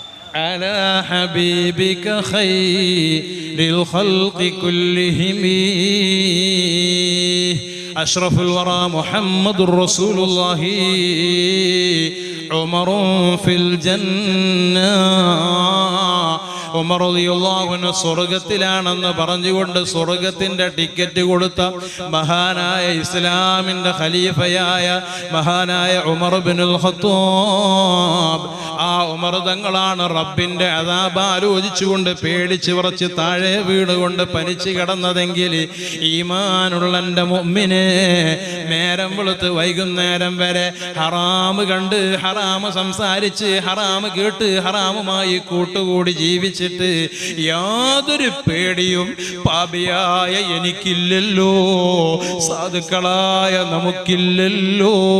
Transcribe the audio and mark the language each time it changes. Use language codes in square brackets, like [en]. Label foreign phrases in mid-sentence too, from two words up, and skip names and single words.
[ar] على حبيبك خير الخلق كلهم أشرف الورى محمد رسول الله عمر في الجنة [ml] ഉമർ [ar] رضي الله عنه [ml] സ്വർഗ്ഗത്തിലാണെന്ന് പറഞ്ഞുകൊണ്ട് സ്വർഗ്ഗത്തിന്റെ ടിക്കറ്റ് കൊടുത്ത മഹാനായ ഇസ്ലാമിന്റെ ഖലീഫയായ മഹാനായ ഉമർ ഇബ്നുൽ ഖത്താബ്. ആ ഉമർ തങ്ങളാണ് റബ്ബിന്റെ അദാബ് ആലോചിച്ചുകൊണ്ട് പേടിച്ച് വിറച്ച് താഴെ വീടുകൊണ്ട് പനിച്ചു കിടന്നതെങ്കിൽ ഈമാനുള്ള എൻ്റെ മുഅ്മിനെ നേരം വെളുത്ത് വൈകുന്നേരം വരെ ഹറാമ് കണ്ട് ഹറാമ് സംസാരിച്ച് ഹറാമ് കേട്ട് ഹറാമുമായി കൂട്ടുകൂടി ജീവിച്ച് യാതൊരു പേടിയും പാപിയായ എനിക്കില്ലല്ലോ, സാധുക്കളായ നമുക്കില്ലല്ലോ.